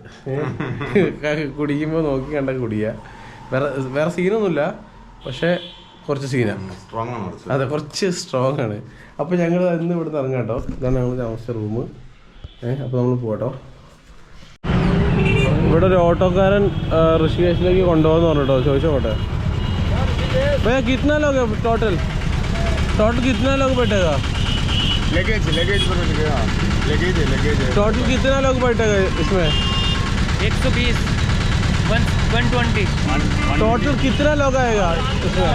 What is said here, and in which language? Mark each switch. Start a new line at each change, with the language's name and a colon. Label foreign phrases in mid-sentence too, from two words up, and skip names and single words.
Malayalam: കുടിക്കുമ്പോൾ നോക്കി കണ്ട കുടിക്കുക. വേറെ സീനൊന്നുമില്ല, പക്ഷേ കുറച്ച് സീനാണ്. അതെ, കുറച്ച് സ്ട്രോങ് ആണ്. അപ്പോൾ ഞങ്ങൾ ഇന്ന് ഇവിടെ നിന്ന് ഇറങ്ങാം കേട്ടോ. ഇതാണ് ഞങ്ങൾ താമസിച്ച റൂം. അപ്പോൾ നമ്മൾ പോകട്ടോ. ഇവിടെ ഒരു ഓട്ടോക്കാരൻ ഋഷികേശിലേക്ക് കൊണ്ടുപോകുന്നു പറഞ്ഞിട്ടോ. ചോദിച്ചോട്ടെ,
Hindi: भैया कितना लोग है टोटल कितना लोग बैठेगा? लगेज टोटल कितना लोग बैठेगा इसमें? 120 120 टोटल कितना लोग आएगा इसमें?